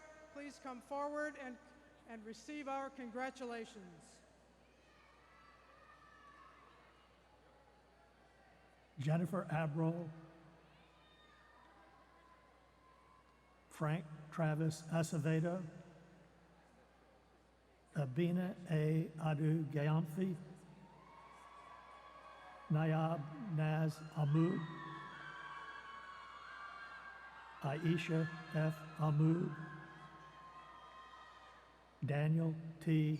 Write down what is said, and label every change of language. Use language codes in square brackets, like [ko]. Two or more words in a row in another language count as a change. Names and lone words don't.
[en] Please come forward and receive our congratulations. Jennifer Abril, Frank Travis Acevedo, Abina A. Adu Gayamfi, Nayab Naz Ahmud, Aisha F. Ahmud, Daniel T.